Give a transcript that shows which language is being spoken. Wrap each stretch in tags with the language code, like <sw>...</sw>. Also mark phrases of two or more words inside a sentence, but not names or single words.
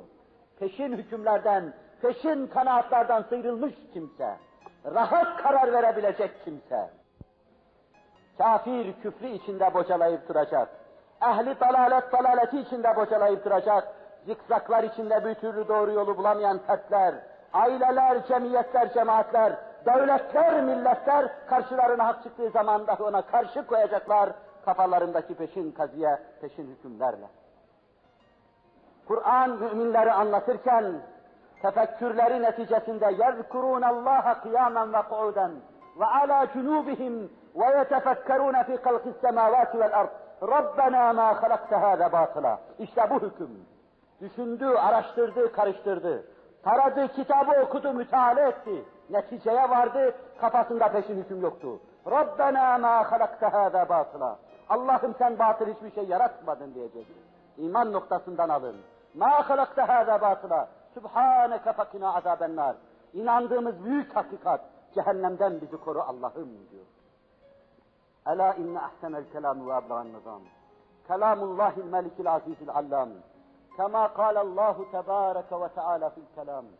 <tr>Peşin hükümlerden, peşin kanaatlardan sıyrılmış kimse, rahat karar verebilecek kimse, kafir küfrü içinde bocalayıp duracak, ehli dalaleti içinde bocalayıp duracak, zikzaklar içinde bir türlü doğru yolu bulamayan fertler, aileler, cemiyetler, cemaatler, devletler, milletler karşılarına hak çıktığı zaman dahi ona karşı koyacaklar kafalarındaki peşin kaziye, peşin hükümlerle. Kur'an müminleri anlatırken tefekkürleri neticesinde</tr> <ar>يَذْكُرُونَ اللّٰهَ قِيَامًا وَقُعُودًا وَعَلَى جُنُوبِهِمْ وَيَتَفَكَّرُونَ فِي خَلْقِ السَّمَاوَاتِ وَالْأَرْضِ رَبَّنَا مَا خَلَقْتَ هَذَا بَاطِلًا.</ar> <tr>İşte bu hüküm. Düşündü, araştırdı, karıştırdı. Taradı, kitabı okudu, müteala etti. Neticeye vardı, kafasında peşin hüküm yoktu.</tr> <ar>رَبَّنَا مَا خَلَقْتَ هَذَا بَاطِلًا.</ar> <tr>Allah'ım sen batıl hiçbir şey yaratmadın diyecek. İman noktasından alın.</tr> <ar>مَا خَلَقْتَ هَذَا بَاطِلًا. سبحانك فقنا عذاب النار.</ar> <tr>İnandığımız büyük hakikat, cehennemden bizi koru Allah'ım diyor.</tr> <ar>ألا إن أحسن الكلام وأبلغ النظام. كلام الله الملك العزيز العلام. كما قال الله تبارك وتعالى في الكلام.</ar>